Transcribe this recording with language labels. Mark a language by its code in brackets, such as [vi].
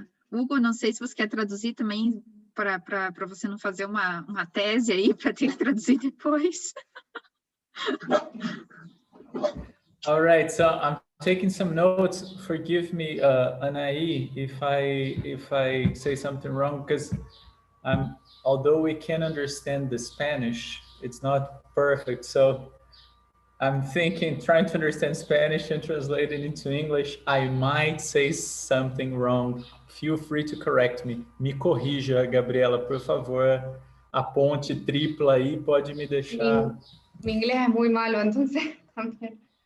[pt] Hugo, não sei se você quer traduzir também, para você não fazer uma tese aí, para ter que traduzir depois. [en] All right, so I'm taking some notes. Forgive me, Anahí, if I say something wrong, because although we can understand the Spanish, it's not perfect. So I'm trying to understand Spanish and translate it into English. I might say something wrong. Feel free to correct me. [pt] Me corrija, Gabriela, por favor. A ponte tripla aí pode me deixar. [es] Mi inglés es muy malo, entonces también.